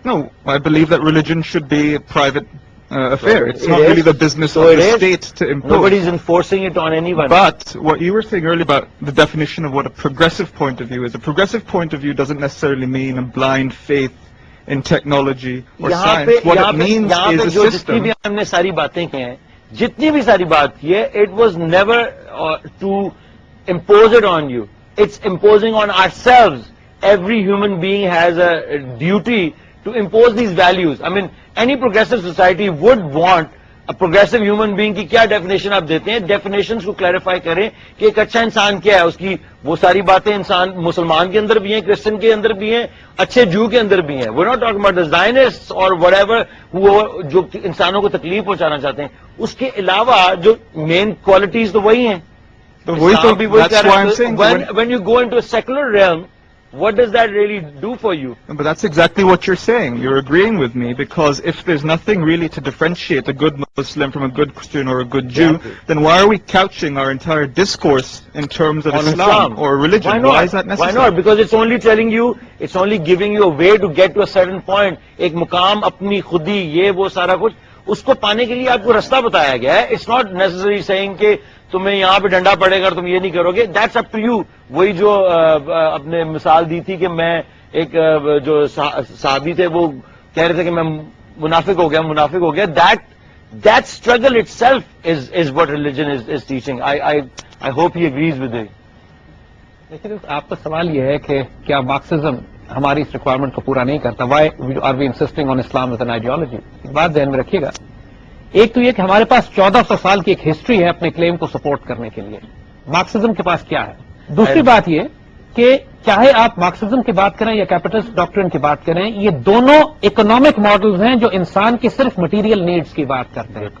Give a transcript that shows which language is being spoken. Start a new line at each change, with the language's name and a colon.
English: No, I believe that religion should be a private affair. It's not is. really the business So of the is. state to impose. Nobody's enforcing it on anyone. But what you were saying earlier about the definition of what a progressive point of view is, a progressive point of view doesn't necessarily mean a blind faith in technology or science. What it means is a system.
Urdu: جتنی بھی ہم نے ساری باتیں کی ہیں, جتنی بھی ساری بات کی ہے,
English: it was never to impose it on you. It's imposing on ourselves. Every human being has a duty to impose these values. I mean, any progressive society would want a progressive human being
Urdu: کی کیا definition آپ دیتے ہیں, definitions کو clarify کریں کہ ایک اچھا انسان کیا ہے, اس کی وہ ساری باتیں انسان مسلمان کے اندر بھی ہیں, کرسچن کے اندر بھی ہیں, اچھے جو کے اندر بھی ہیں.
English: We're not talking about the Zionists or whatever
Urdu: جو انسانوں کو تکلیف پہنچانا چاہتے ہیں. اس کے علاوہ جو مین کوالٹیز تو وہی ہیں.
English: When you go into a secular realm, what does that really do for you? But that's exactly what you're saying. You're agreeing with me, because if there's nothing really to differentiate a good Muslim from a good Christian or a good Jew, then why are we couching our entire discourse in terms of Islam or religion? Why not? Why is that necessary? Why not? Because it's only telling you, it's only giving you a way to get to a certain point.
Urdu: ایک مقام اپنی خودی یہ وہ سارا کچھ اس کو پانے کے لیے آپ کو رستہ بتایا گیا ہے.
English: It's not necessarily saying
Urdu: کہ تمہیں یہاں پہ ڈنڈا پڑے گا اور تم یہ نہیں کرو گے.
English: That's up to you.
Urdu: وہی جو اپنے مثال دی تھی کہ میں ایک جو صحابی تھے وہ کہہ رہے تھے کہ میں منافق ہو گیا.
English: That struggle itself is what religion is teaching. I hope he agrees with it.
Urdu: لیکن آپ کا سوال یہ ہے کہ کیا مارکسزم ہماری اس ریکوائرمنٹ کو پورا نہیں کرتا؟
English: Why are we insisting on Islam as an ideology?
Urdu: ایک بات ذہن میں رکھیے گا, ایک تو یہ کہ ہمارے پاس 1400 سال کی ایک ہسٹری ہے اپنے کلیم کو سپورٹ کرنے کے لیے. مارکسزم کے پاس کیا ہے؟ دوسری بات یہ کہ چاہے آپ مارکسزم کی بات کریں یا کیپٹلسٹ ڈاکٹرن کی بات کریں, یہ دونوں اکنامک ماڈلز ہیں جو انسان کی صرف مٹیریل نیڈز کی بات کرتے ہیں.